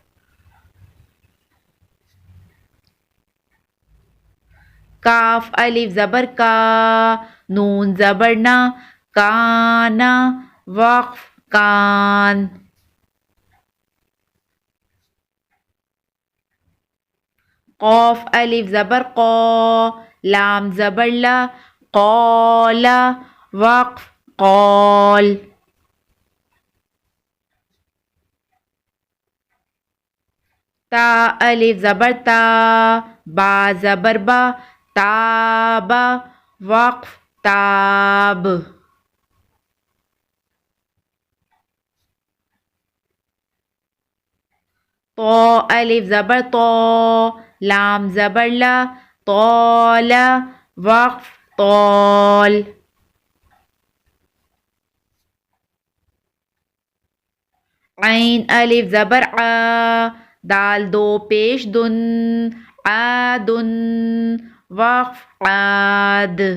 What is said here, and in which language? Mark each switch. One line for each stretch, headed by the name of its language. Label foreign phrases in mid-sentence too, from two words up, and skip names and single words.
Urdu: کاف الف زبر کا، نون زبر نا، کانا، وقف کان، قوف الف زبر قا، لام زبر لا، قالا، وقف قال، تا الف زبر تا، با زبر با، تابا، وقف تاب، طا الف زبر طا، لام زبر لا، طالا، وقف طال، عین الف زبر آ، دال دو پیش دن، عادن، وقف عاد،